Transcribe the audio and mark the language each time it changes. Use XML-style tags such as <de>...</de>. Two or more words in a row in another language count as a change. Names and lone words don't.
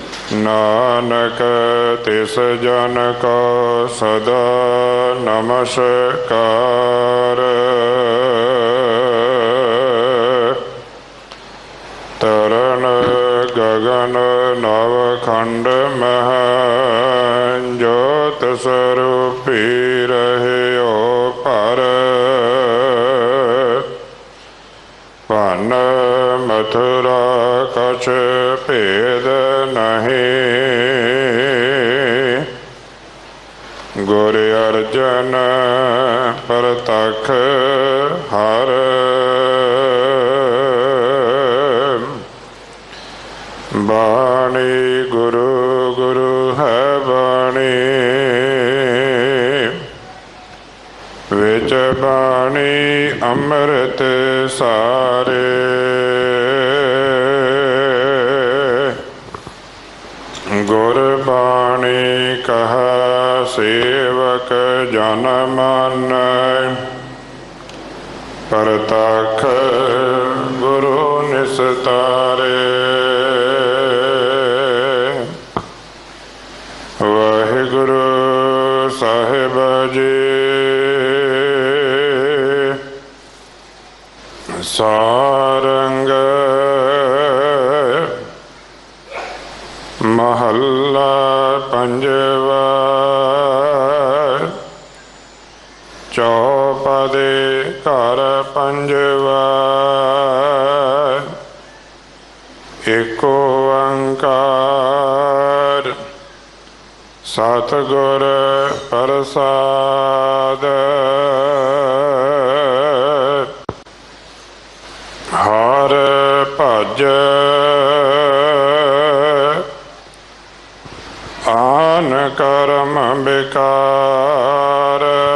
<bra>नानक तिस जन को सदा नमस्कार। तरन गगन नवखंड मह ज्योत स्वरूपी रहियो पर। पन मथुरा कछ भेद नहीं। गुर अर्जन परतख हर। बाणी गुरु गुरु है बाणी विच बाणी अमृत सारे। गुरबाणी कहा सेवक जन मन। परतख गुरु निस्तारे।</bra> <pa>ਵਾਹਿਗੁਰੂ ਸਾਹਿਬ ਜੀ ਸਾਰੰਗ ਮਹਲਾ ਪੰਜਵਾਂ। ਚਉਪਦੇ ਘਰ ਪੰਜਵਾਂ। ਇੱਕ ਓਂਕਾਰ ਸਤਿਗੁਰ ਪ੍ਰਸਾਦਿ।</pa> <bra>हर भज आन करम बेकार।</bra>